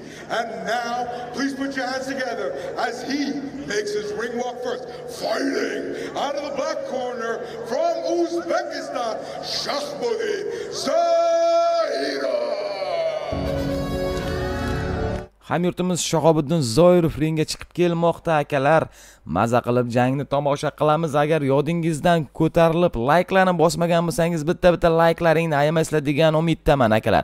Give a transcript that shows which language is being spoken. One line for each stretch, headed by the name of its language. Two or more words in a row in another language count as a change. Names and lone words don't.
English: And now, please put your hands together as he makes his ring walk first. Fighting out of the black corner from Uzbekistan, Shahobiddin Zoировdan.
Uzbek: Hamyurtimiz Shahobiddin Zoировdan ringga chiqib kelmoqda akalar. Maza qilib jangni tomosha qilamiz. Agar yodingizdan ko'tarilib layklarni bosmagan bo'lsangiz, bitta layklaringni ayamaysizlar degan umiddaman akalar.